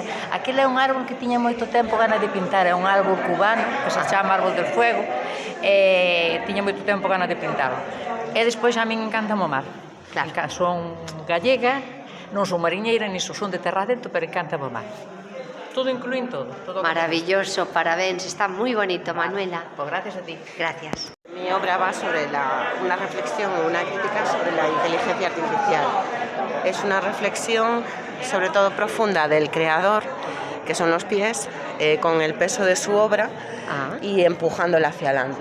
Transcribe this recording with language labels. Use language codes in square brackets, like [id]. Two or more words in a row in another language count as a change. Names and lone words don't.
[gl] Aquel é un árbol que tiña moito tempo gana de pintar, é un árbol cubano, que se chama Árbol del Fuego, tiña moito tempo gana de pintarlo. E despois a min encanta o mar. Claro. Son gallega, non son mariñeira, ni son de terra dentro, pero encanta o mar. Todo incluín todo. Maravilloso, parabéns, está moi bonito, Manuela. [es] Pues gracias a ti. Gracias. Mi obra va sobre una reflexión, una crítica sobre la inteligencia artificial. Es una reflexión sobre todo profunda del creador, que son los pies, con el peso de su obra y empujándola hacia adelante.